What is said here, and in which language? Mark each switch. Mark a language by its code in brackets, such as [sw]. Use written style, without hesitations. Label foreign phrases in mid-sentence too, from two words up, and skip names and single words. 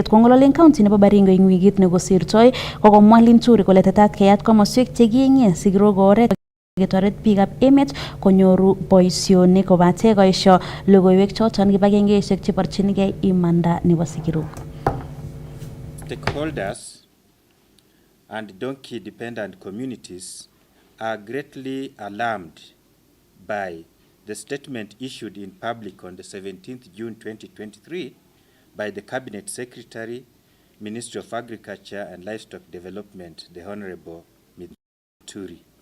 [kln] Kongololen county nebo Baringo ing wikit nekosirtoi kokomwa Linturi kole tetat keyat komoswek chekienye sigirok oret ketoret biikab emet konyoru boisionik kobate koesio logoiwek choton kibagengeisiek cheborchinigei imanda nebo sigirok. [en] Stakeholders and donkey dependent communities are greatly alarmed by the statement issued in public on the 17th June 2023 by the Cabinet Secretary, Ministry of Agriculture and Livestock Development, the Honorable Mithuri.